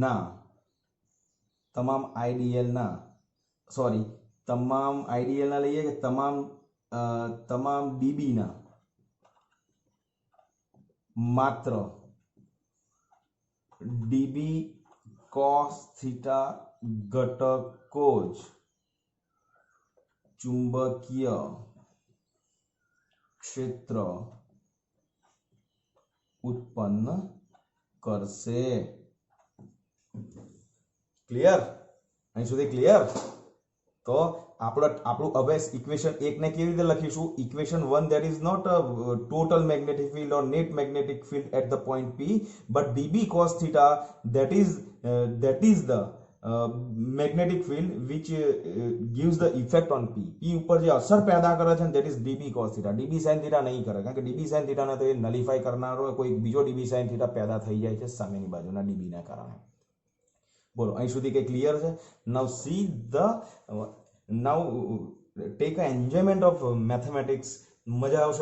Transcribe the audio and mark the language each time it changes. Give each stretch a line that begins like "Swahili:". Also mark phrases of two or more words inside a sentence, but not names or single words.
Gujarati: ના સોરી તમામ આઈડીએલ ના લઈએ કે તમામ ડીબી ના માત્ર
English: dB cos theta
Gujarati: ઘટકો જ ચુંબકીય ક્ષેત્ર ઉત્પન્ન કરશે. ક્લિયર? અહીં સુધી ક્લિયર? તો આપણું હવે ઇક્વેશન 1 ને કેવી રીતે લખીશું?
English: ઇક્વેશન 1 that is not a total magnetic field or net magnetic field at the point P, but dB cos theta that is the magnetic field which gives the effect on P.
Gujarati: P ઉપર જે અસર પેદા કરે છે
English: that is dB cos theta. dB sin theta
Gujarati: નહીં કરે કારણ કે
English: dB sin theta
Gujarati: ને તો એ નલિફાઈ કરનારો કોઈ બીજો
English: dB sin theta
Gujarati: પેદા થઈ જાય છે સામેની બાજુના dB ના કારણે. બોલો અહીં સુધી કે ક્લિયર છે?
English: Now take a enjoyment of mathematics.
Gujarati: મજા આવશે.